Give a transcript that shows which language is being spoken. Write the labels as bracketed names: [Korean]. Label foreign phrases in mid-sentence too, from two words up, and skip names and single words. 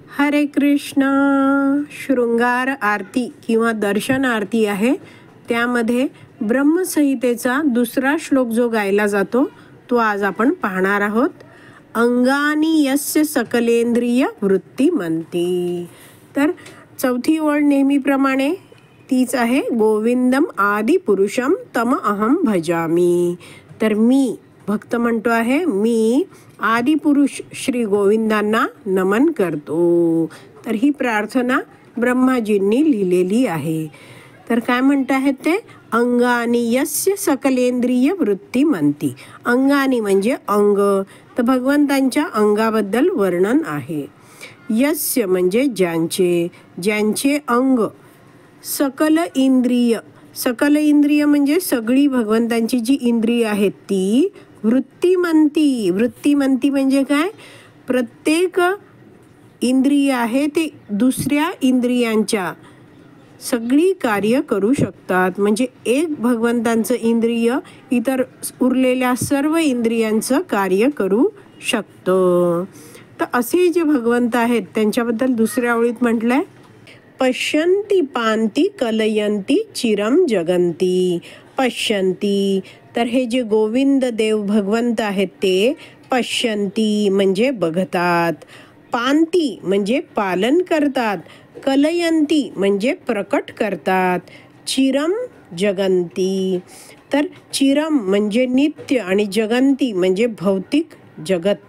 [Marathi] हरे कृष्ण. शृंगार आरती किंवा दर्शन आरती आहे. त्यामध्ये ब्रह्मसंहितेचा दुसरा श्लोक जो गायला जातो तो आज आपण पाहणार आहोत. [Sanskrit] अंगानी यस्य सकलेंद्रिय वृत्तिमंती. [Marathi] तर चौथी ओळ नेहमीप्रमाणे तीच आहे. [Sanskrit] गोविंदम आदि पुरुषम तम अहम भजामी. [Marathi] तर मी भक्त म्हणतो आहे, मी आदिपुरुष श्री गोविंदांना नमन करतो. तर ही प्रार्थना ब्रह्माजींनी लिहिलेली आहे. तर काय म्हणत आहेत ते? [Sanskrit] अंगानी यस्य सकलेंद्रिय वृत्तिमंती. [Marathi] अंगानी म्हणजे अंग. तर भगवंतांच्या अंगाबद्दल वर्णन आहे. यस्य म्हणजे ज्यांचे, ज्यांचे अंग. सकल इंद्रिय, सकल इंद्रिय म्हणजे सगळी भगवंतांची जी इंद्रिय आहेत ती वृत्तिमंती. वृत्तिमंती म्हणजे काय? प्रत्येक इंद्रिय आहे ते दुसऱ्या इंद्रियांच्या सगळी कार्य करू शकतात. म्हणजे एक भगवंतांचं इंद्रिय इतर उरलेल्या सर्व इंद्रियांचं कार्य करू शकतं. तर असे जे भगवंत आहेत त्यांच्याबद्दल दुसऱ्या ओळीत म्हटलंय, [Sanskrit] पश्यन्ति पांती कलयन्ति चिरम जगन्ति. [Marathi] पश्यन्ति, तर हे जे गोविंद देव भगवंत आहेत ते पश्यन्ति म्हणजे बघतात, पांती म्हणजे पालन करतात, कलयन्ति म्हणजे प्रकट करतात, [Sanskrit] चिरम जगन्ति. [Marathi] तर चिरम म्हणजे नित्य आणि जगन्ति म्हणजे भौतिक जगत.